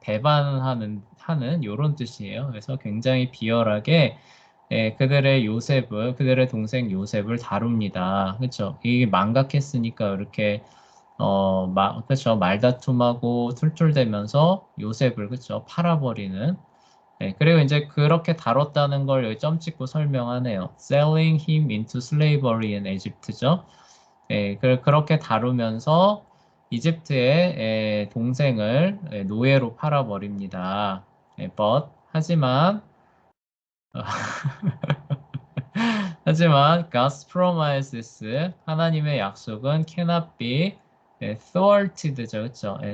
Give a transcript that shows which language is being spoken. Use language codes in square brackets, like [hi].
[ko] 배반하는 요런 뜻이에요. 그래서 굉장히 비열하게 그들의 동생 요셉을 다룹니다. 그렇죠? 이게 망각했으니까 이렇게 그렇죠? 말다툼하고 툴툴대면서 요셉을 그렇죠? 팔아버리는 그리고 이제 그렇게 다뤘다는 걸 여기 점 찍고 설명하네요. [en] Selling him into slavery in Egypt죠. [ko] 그렇게 다루면서 이집트의 동생을 노예로 팔아버립니다. 하지만 [en] God's promises [ko] 하나님의 약속은 [en] cannot be thwarted죠, [ko] 그렇죠?